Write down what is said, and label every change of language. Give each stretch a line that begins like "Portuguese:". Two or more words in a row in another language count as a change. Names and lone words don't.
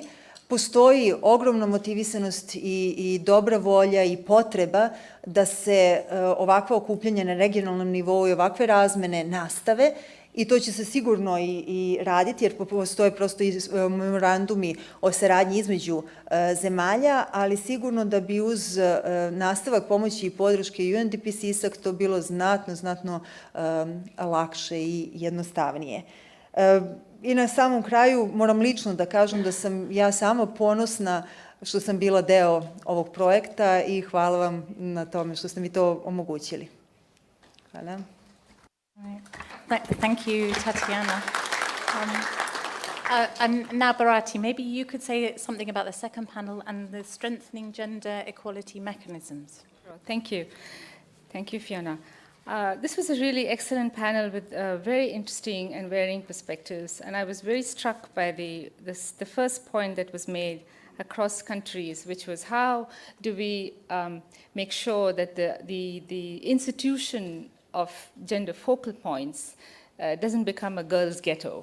Serbian: Postoji ogromna motivisanost i dobra volja i potreba da se ovakva okupljanja na regionalnom nivou i ovakve razmene nastave i to će se sigurno i raditi jer postoje prosto i memorandumi o saradnji između zemalja, ali sigurno da bi uz nastavak pomoći i podrške UNDP SEESAC to bilo znatno lakše i jednostavnije. I na samom kraju moram lično da kažem da sam ja sama ponosna što sam bila deo ovog projekta i hvala vam na tome što ste mi to omogućili. Hvala.
English: Thank you, Tatiana. And now, Bharati, maybe you could say something about the second panel and the strengthening gender equality mechanisms. Thank you. Thank you, Fiona. This was a really excellent panel with very interesting and varying perspectives, and I was very struck by the first point that was made across countries, which was how do we make sure that the institution of gender focal points doesn't become a girls' ghetto.